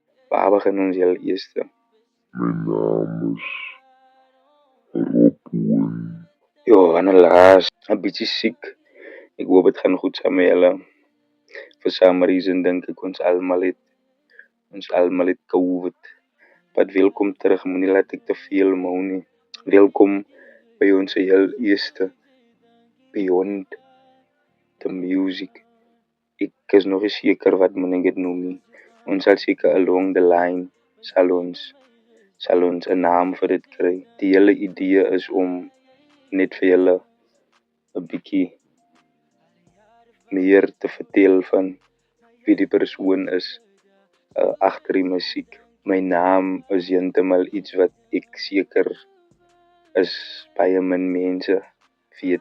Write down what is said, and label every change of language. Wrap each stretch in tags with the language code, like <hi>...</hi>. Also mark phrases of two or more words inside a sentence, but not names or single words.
<af>Waar begin ons heel eerste? My naam is Rob Owen. Helaas, 'n bietjie siek. Ek hoop dit gaan goed saam met julle.</af> <en>For some reason</en> <af>dink ek ons almal het COVID. Wat welkom terug, moenie laat ek te veel mou nie. Welkom by ons heel eerste Beyond the Music. Ek is nog nie seker wat moet ek dit noem nie. Ons sal seker</af> <en>along the line</en> <af>sal ons 'n naam vir dit kry. Die hele idee is om net vir julle 'n bietjie meer te vertel van wie die persoon is agter die musiek. My naam is heeltemal iets wat ek seker is baie min mense weet.</af>